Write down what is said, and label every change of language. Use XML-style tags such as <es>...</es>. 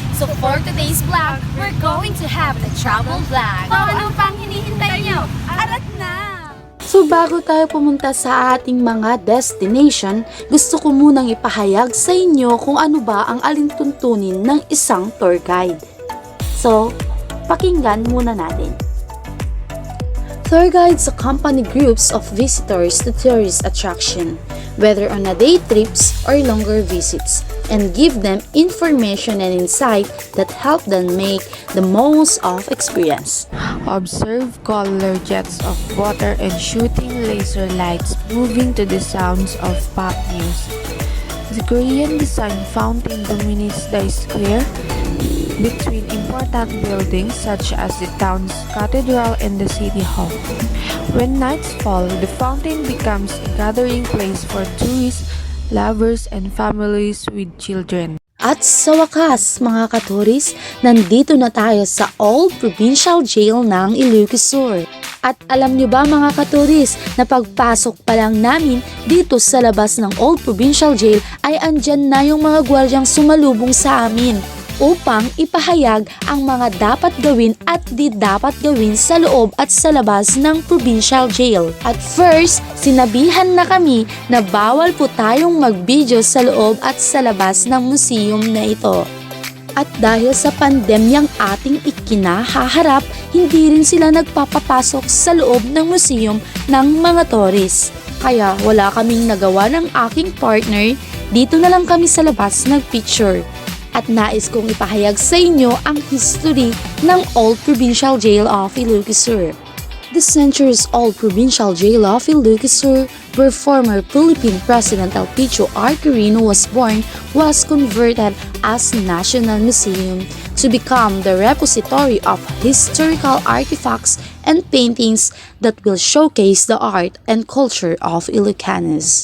<en>So for today's vlog, we're going to have a travel vlog.</en> <tl>So ano pang hinihintay nyo? Arat na! So bago tayo pumunta sa ating mga destination, gusto ko munang ipahayag sa inyo kung ano ba ang alintuntunin ng isang tour guide. So, pakinggan muna natin.</tl> <en>Tour guides accompany groups of visitors to tourist attraction, whether on a day trips or longer visits, and give them information and insight that help them make the most of experience. Observe color jets of water and shooting laser lights moving to the sounds of pop music. The Korean design fountain dominates the square between important buildings such as the town's cathedral and the city hall. When nights fall, the fountain becomes a gathering place for tourists, lovers, and families with children.</en> <tl>At sa wakas, mga katuris, nandito na tayo sa Old Provincial Jail ng Ilocos Sur. At alam niyo ba mga katuris, na pagpasok pa lang namin dito sa labas ng Old Provincial Jail ay andyan na yung mga gwardyang sumalubong sa amin upang ipahayag ang mga dapat gawin at di dapat gawin sa loob at sa labas ng provincial jail. At first, sinabihan na kami na bawal po tayong mag-video sa loob at sa labas ng museum na ito. At dahil sa pandemyang ating ikinahaharap, hindi rin sila nagpapapasok sa loob ng museum ng mga tourist. Kaya wala kaming nagawa ng aking partner, dito na lang kami sa labas nag-picture. At nais kong ipahayag sa inyo ang history ng Old Provincial Jail of Ilocos Sur.</tl> <en>The centuries-old Provincial Jail of Ilocos Sur, where former Philippine President Elpidio R. Quirino was born, was converted as National Museum to become the repository of historical artifacts and paintings that will showcase the art and culture of Ilocanos.</en>